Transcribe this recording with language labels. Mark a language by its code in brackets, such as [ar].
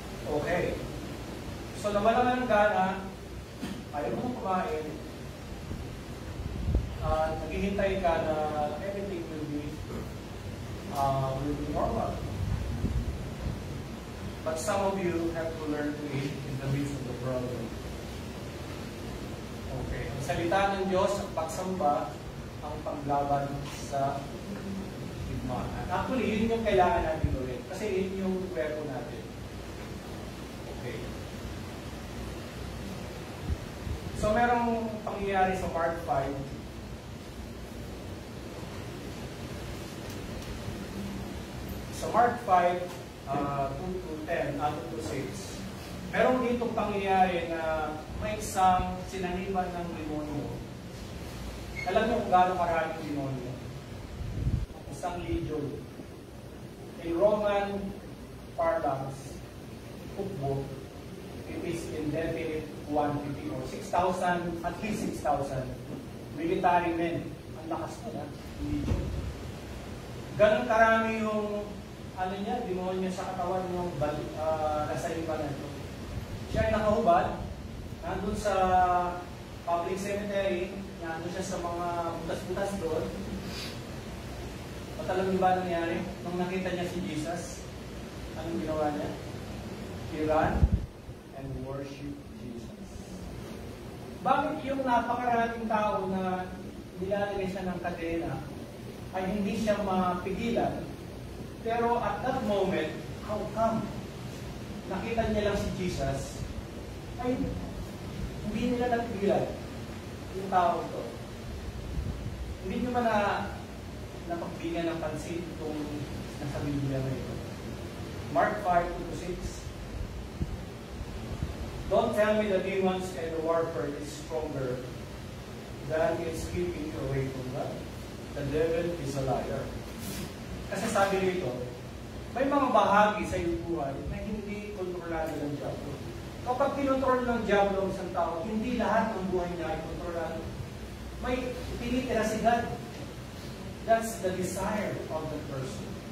[tl] Okay. So, nawalan ka ng gana, ayaw mo nang kumain, naghihintay ka na [en] everything will be normal. But some of you have to learn to eat in the midst of the problem. Okay. [tl] Ang salita ng Diyos, ang pagsamba, ang paglaban sa digmaan. Actually, yun yung kailangan natin gawin. Kasi yun yung kwento natin. Okay. So, merong pangyayari sa Mark 5. Sa Mark 5, 2 to 10, 2 to 6, meron ditong pangyayari na may isang sinaniban ng demonyo. Alam niyo kung gaano maraming demonyo? Isang legion. [en] In Roman parlance, football, it is indefinite quantity or 6,000, at least 6,000 military men. [tl] Ang lakas po na, legion. Ganon karami yung ano niya, demonyo sa katawan ng nasalipan na ito. Siya ay nakahubad, nandun sa public cemetery, nandun siya sa mga butas-butas doon. At alam niyo ba nangyari? Nung nakita niya si Jesus, anong ginawa niya? [en] He ran and worshiped Jesus. [tl] Bakit yung napakaraming tao na nilalagay siya ng kadena ay hindi siya mapigilan? Pero [en] at that moment, how come? [tl] Nakita niya lang si Jesus, ay hindi nila napigilan yung tao ito. Hindi nyo ba napagbigyan ng pansin itong nasa Biblia na ito? [en] Mark 5:2-6. Don't tell me the demons and the warfare is stronger than it's keeping you away from God. The devil is a liar. [tl] Kasi sabi rito, may mga bahagi sa iyong buhay na hindi kontrolado ng diablo. Kapag kinontrol ng diablo ang isang tao, hindi lahat ng buhay niya ay kontrolado. May tinitira si God. [en] That's the desire of the person.